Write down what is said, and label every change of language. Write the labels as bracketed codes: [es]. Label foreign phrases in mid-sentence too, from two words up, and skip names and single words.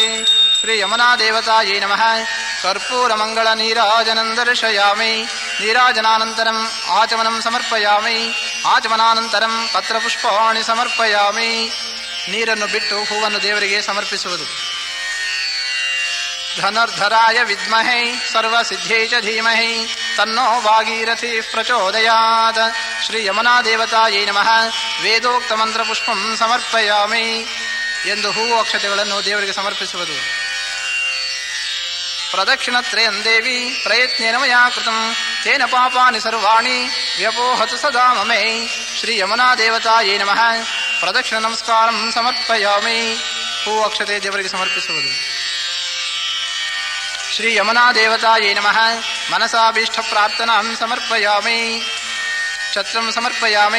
[sa] ಶ್ರೀ ಯಮುನಾ ದೇವತಾಯೇ ನಮಃ. ಕರ್ಪೂರ ಮಂಗಳ ನೀರಾಜನಂ ದರ್ಶಯಾಮಿ. ನೀರಾಜನಾನಂತರಂ ಆಚಮನಂ ಸಮರ್ಪಯಾಮಿ. ಆಚಮನಾನಂತರಂ ಪತ್ರಪುಷ್ಪಾಣಿ ಸಮರ್ಪಯಾಮಿ. [kn] ನೀರನ್ನು ಬಿಟ್ಟು ಹೂವನ್ನು ದೇವರಿಗೆ ಸಮರ್ಪಿಸುವುದು. [sa] ಧನುರ್ಧರಾಯ ವಿದ್ಮಹೇ ಸರ್ವಸಿದ್ಧೇ ಚ ಧೀಮಹಿ ತನ್ನೋ ಭಾಗೀರಥಿ ಪ್ರಚೋದಯಾತ್. ಶ್ರೀ ಯಮುನಾ ದೇವತಾಯೇ ನಮಃ. ವೇದೋಕ್ತ ಮಂತ್ರ ಪುಷ್ಪಂ ಸಮರ್ಪಯಾಮಿ [kn] ಎಂದು ಹೂವು ಅಕ್ಷತೆಗಳನ್ನು ದೇವರಿಗೆ ಸಮರ್ಪಿಸುವುದು. [sa] ಪ್ರದಕ್ಷಿಣತ್ರಯಂ ದೇವಿ ಪ್ರಯತ್ನೇನ ಮಯಾ ಕೃತಂ ತೇನ ಪಾಪಾನಿ ಸರ್ವಾಣಿ ವ್ಯಪೋಹತು ಸದಾ ಮಮೇ. ಶ್ರೀ ಯಮುನಾ ದೇವತಾಯೇ ನಮಃ. ಪ್ರದಕ್ಷಿಣ ನಮಸ್ಕಾರಂ ಸಮರ್ಪಯಾಮಿ. [kn] ಹೂವು ಅಕ್ಷತೆ ದೇವರಿಗೆ ಸಮರ್ಪಿಸುವುದು. [sa] ಶ್ರೀ ಯಮುನಾ ದೇವತಾಯೇ ನಮಃ. ಮನಸಾಭೀಷ್ಟ ಪ್ರಾರ್ಥನಾಂ ಸಮರ್ಪಯಾಮಿ. ಛತ್ರಂ ಸಮರ್ಪಯಾಮಿ.